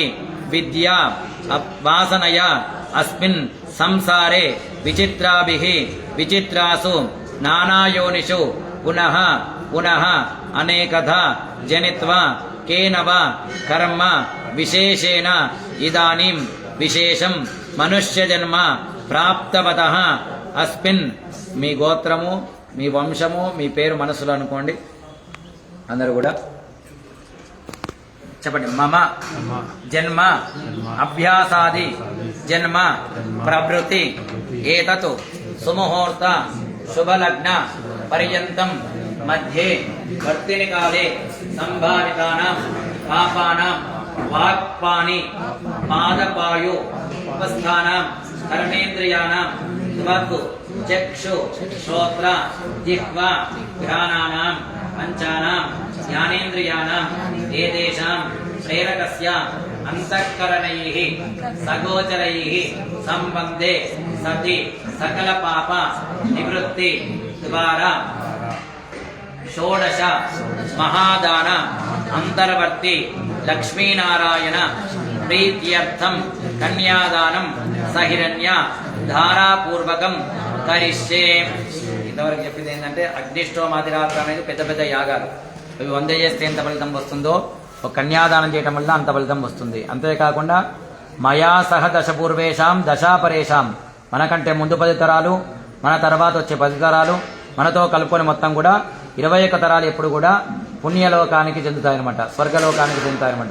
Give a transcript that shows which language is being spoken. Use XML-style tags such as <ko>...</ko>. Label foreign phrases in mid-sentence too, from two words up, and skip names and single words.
<sa>विद्या वासनया अस्मिन् संसारे विचित्राभिः विचित्रासु नानायोनिषु पुनः पुनः अनेकधा जनित्वा केन वा कर्म विशेषेण इदानीं विशेषं मनुष्यजन्म प्राप्तवतः अस्मिन्</sa> <te>మీ గోత్రము మీ వంశము మీ పేరు మనసులో అనుకోండి అందరూ కూడా</te> <sa>చెప్పండి మమ జన్మ అభ్యాసాది జన్మ ప్రవృత్తి ఏతత్ సుముహూర్త శుభలగ్న పర్యంతం మధ్యే వర్తిని కాలే సంభావితానాం పాపానాం వాక్పాని పాదపాయు ఉపస్థానాం కర్మేంద్రియానాం త్వక్ चक्षु श्रोत्र जिह्वा घ्राणानां पंचानां ज्ञानेन्द्रियाणां एतेषां प्रेरकस्य अंतःकरणैः सगोचरैः संबन्धे सति सकल पाप निवृत्ति द्वारा षोडश महादान अंतर्वर्ती लक्ष्मीनारायण प्रीत्यर्थं कन्यादानं सहिरण्य धारापूर्वकं करिष्ये</sa> <te>ఇంతవరకు చెప్పింది ఏంటంటే అగ్నిష్టోమాదిరాత్ర అనేది పెద్ద పెద్ద యాగాలు అవి 100 చేస్తే ఎంత ఫలితం వస్తుందో ఒక కన్యాదానం చేయటం వల్ల అంత ఫలితం వస్తుంది. అంతేకాకుండా</te> <sa>మయా సహ దశ పూర్వేషాం దశాపరేషాం</sa> <te>మనకంటే ముందు 10 తరాలు మన తర్వాత వచ్చే 10 తరాలు మనతో కలుపుకొని మొత్తం కూడా 21 తరాలు ఎప్పుడు కూడా పుణ్యలోకానికి చెందుతాయన్నమాట, స్వర్గలోకానికి చెందుతాయన్నమాట.</te>